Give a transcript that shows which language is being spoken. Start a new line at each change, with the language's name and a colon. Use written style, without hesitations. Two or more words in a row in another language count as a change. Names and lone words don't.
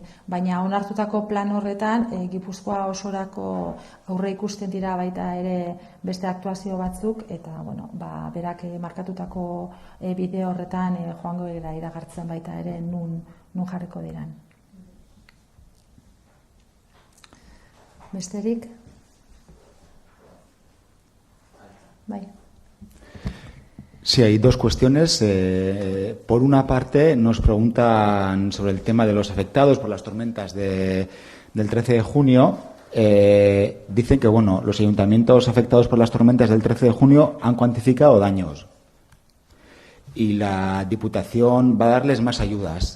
Basque: Baina onartutako plan horretan Gipuzkoa osorako aurre ikusten dira baita ere beste aktuazio batzuk, eta berak markatutako bide horretan joango dira iragartzen baita ere nun jarriko diran. Besterik? Bai.
Spanish: Sí, hay dos cuestiones. Por una parte, nos preguntan sobre el tema de los afectados por las tormentas del 13 de junio. Dicen que, los ayuntamientos afectados por las tormentas del 13 de junio han cuantificado daños y la Diputación va a darles más ayudas.